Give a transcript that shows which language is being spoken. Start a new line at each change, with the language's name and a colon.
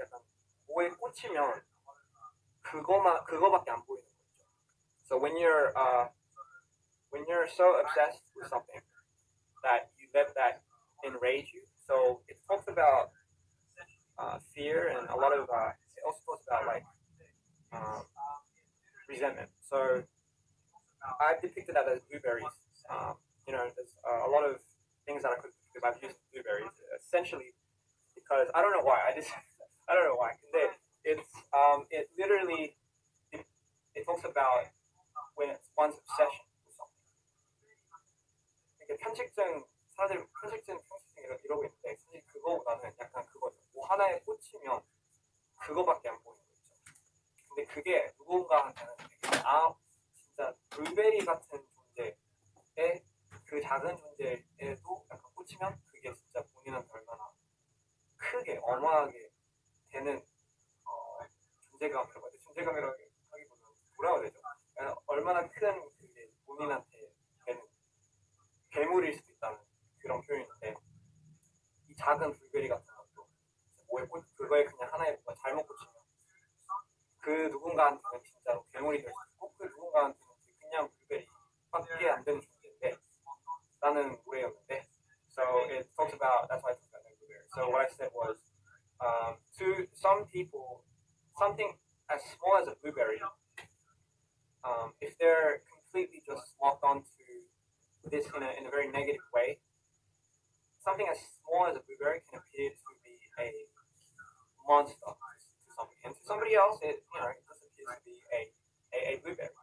Korean: 약간 뭐에 꽂히면 그거밖에 안 보이는 거죠.
English: So when you're so obsessed with something that you let that enrage you. So it talks about fear and a lot of it also talks about like resentment. So I've depicted that as blueberries. You know, there's a lot of things that I could because I've used blueberries essentially because I don't know why. I don't know why. It's it literally it talks about when it's one's obsession with something.
Korean: 사람들이 편식증 이러고 있는데 사실 그거보다는 약간 그거죠. 뭐 하나에 꽂히면 그거밖에 안 보이는 거 있죠. 근데 그게 누군가한테는 되게 진짜 블루베리 같은 존재에 그 작은 존재에도 약간 꽂히면 그게 진짜 본인한테 얼마나 크게 어마하게 되는 존재감이라고 해야 돼. 존재감이라고 하기보다는 뭐라고 해야 되죠? 얼마나 큰 그게 본인한테 되는 괴물일 수도 있다는 그런 표현인데 이 작은 블루베리 같은 것도 그거에 그냥 하나에 뭔가 잘못 꽂히면 그 누군가한테는 진짜로 괴물이 될 수 있고 그 누군가한테는 그냥 블루베리밖에 안 되는 존재인데 라는 노래였는데
English: so it talks about that's why I talked about the blueberry. So what I said was to some people something as small as a blueberry if they're completely just locked onto this in a very negative way, something as small as a blueberry can appear to be a monster to somebody, and to somebody else, it just appears to be a blueberry.